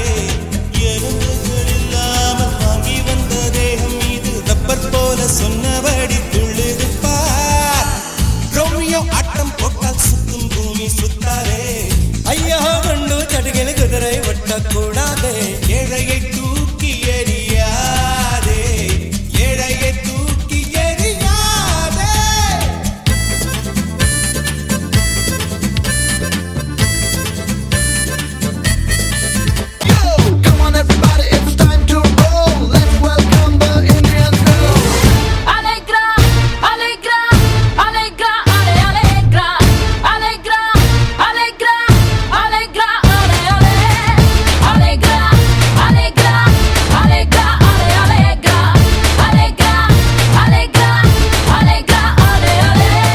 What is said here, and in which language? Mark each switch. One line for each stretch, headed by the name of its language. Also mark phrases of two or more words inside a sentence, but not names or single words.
Tamil: எறும்புகள் இல்லாமல் வாங்கி வந்த தேகம் இது ரப்பர் போல சொன்னபடி துள்ளிருப்பார். ரோமியோ ஆட்டம் போட்டால் சுத்தும் பூமி சுத்தாதே. ஐயா குண்டு சட்டியில் குதிரை ஓட்டக்கூடாதே. ஏழையை தூக்கி எறியாதே. ஏழையை தூக்கி எறியாதே.
English: Come on everybody, it's time to roll. Let's welcome the Indian girl. Allegra, allegra, allegra, ale allegra, allegra, allegra, allegra, ale ale, allegra, allegra, allegra, ale allegra, allegra, allegra, allegra, ale ale.